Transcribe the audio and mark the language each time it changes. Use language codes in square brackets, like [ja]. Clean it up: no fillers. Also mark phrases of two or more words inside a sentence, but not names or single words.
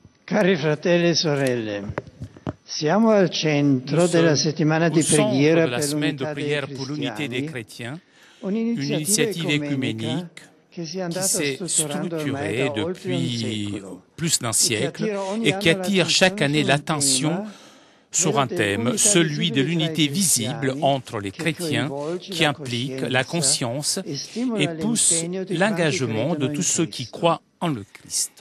[it] Cari fratelli e sorelle, siamo al centro della settimana di preghiera la per [fr] semaine de [it] l'unità dei [fr] prière pour l'unité des [it] cristiani, [fr] chrétiens, une initiative [it] ecumenica [fr] écuménique [it] che si è [fr] qui [it] andata [fr] s'est [it] strutturando ormai [fr] structurée [it] da oltre un [fr] depuis [it] secolo [fr] plus d'un siècle [it] ogni [fr] et qui [it] anno [fr] attire chaque année [it] l'attenzione [fr] l'attention sur un thème, celui de l'unité visible entre les chrétiens qui implique la conscience et pousse l'engagement de tous ceux qui croient en le Christ.